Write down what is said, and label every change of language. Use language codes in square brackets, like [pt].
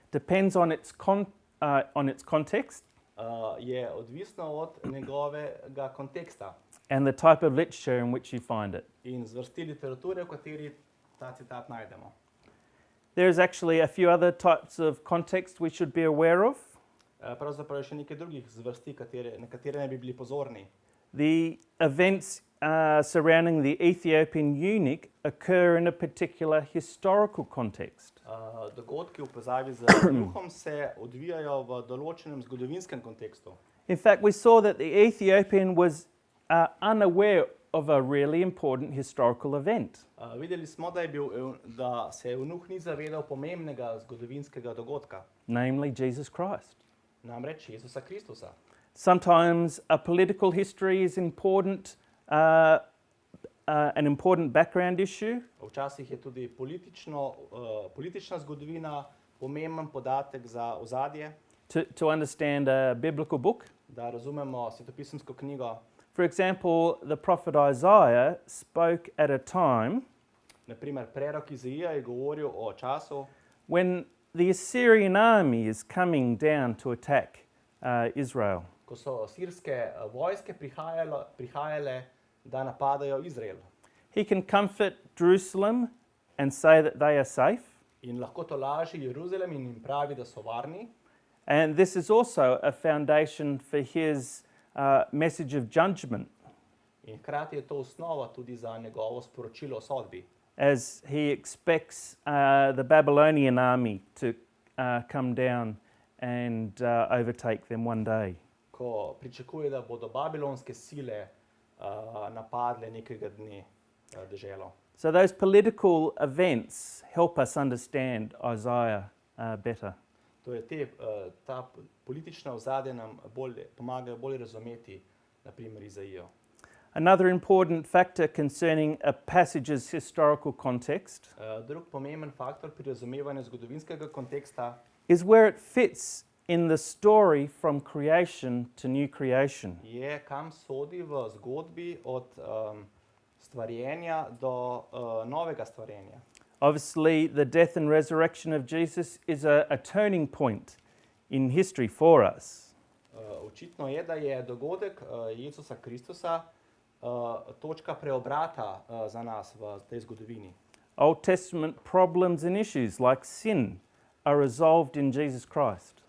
[en] depends on its context [sl] je odvisno od njegovega konteksta [en] and the type of literature in which you find it. [sl] in zvrsti literature, v kateri ta citat najdemo. [en] There's actually a few other types of context we should be aware of. [sl] Pravzaprav je še nekaj drugih zvrsti, na katere ne bi bili pozorni. [en] The events surrounding the Ethiopian eunuch occur in a particular historical context. [sl] Dogodki v povezavi z duhom se odvijajo v določenem zgodovinskem kontekstu. [en] In fact, we saw that the Ethiopian was unaware of a really important historical event. [sl] Videli smo, da se eunuh ni zavedal pomembnega zgodovinskega dogodka, [en] Namely Jesus Christ. [sl] namreč Jezusa Kristusa. [en] Sometimes a political history is important, an important background issue. [sl] Včasih je tudi politična zgodovina pomemben podatek za ozadje, [en] To understand a biblical book. [sl] da razumemo svetopisemsko knjigo. [en] For example, the prophet Isaiah spoke at a time [sl] Naprimer, prerok Izaija je govoril o času, [en] when the Assyrian army is coming down to attack Israel. [sl] ko so sirske vojske prihajale, da napadajo Izrael. [en] He can comfort Jerusalem and say that they are safe. [sl] In lahko tolaži Jeruzalem in jim pravi, da so varni. [en] And this is also a foundation for his message of judgment, [sl] In hkrati je to osnova tudi za njegovo sporočilo o sodbi, [en] as he expects the Babylonian army to come down and overtake them one day. [sl] ko pričakuje, da bodo babilonske sile napadle nekega dne deželo. [en] So those political events help us understand Isaiah better. [sl] To je ta politična ozadja nam pomagajo bolj razumeti, naprimer Izaijo. [en] Another important factor concerning a passage's historical context [sl] Drug pomemben faktor pri razumevanju zgodovinskega konteksta [en] is where it fits in the story from creation to new creation. [sl] je, kam sodi v zgodbi od stvarjenja do novega stvarjenja. [en] Obviously, the death and resurrection of Jesus is a turning point in history for us. [sl] Očitno je, da je dogodek Jezusa Kristusa točka preobrata za nas v tej zgodovini. [en] Old Testament problems and issues like sin are resolved in Jesus Christ.